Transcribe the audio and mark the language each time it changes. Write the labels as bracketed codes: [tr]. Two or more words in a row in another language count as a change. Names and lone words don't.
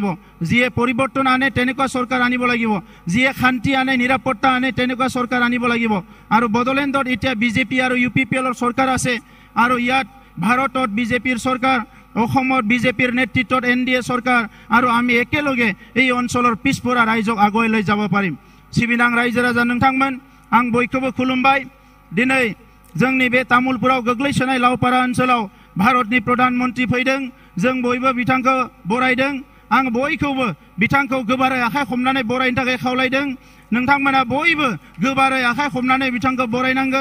[as] যিয়ে পৰিৱৰ্তন আনে তেনেকুৱা চৰকাৰ আনিব লাগিব, যিয়ে শান্তি আনে নিৰাপত্তা আনে তেনেকুৱা চৰকাৰ আনিব লাগিব। আৰু বড়োলেণ্ডত এতিয়া বিজেপি আৰু UPPLৰ চৰকাৰ আছে আৰু ইয়াত ভাৰতত বিজেপিৰ চৰকাৰ, অসমত বিজেপিৰ নেতৃত্বত NDA চৰকাৰ আৰু আমি একেলগে এই অঞ্চলৰ পিছপৰা ৰাইজক আগুৱাই লৈ যাব পাৰিম। [brx] सिबिनां रायजो राजा नोंथांमोन, आं बयखौबो खुलुमबाय। दिनै जोंनि बे तामुलपुराव गोग्लैसोनाय लावपारा ओनसोलाव भारतनि प्रधानमन्त्री फैदों। जों बयबो बिथांखौ बरायदों। आं बयखौबो बिथांखौ गोबारै आखाइ हमनानै बरायनो थाखाय खावलायदों। नोंथांमोना बयबो गोबारै आखाइ हमनानै बिथांखौ बरायनांगौ।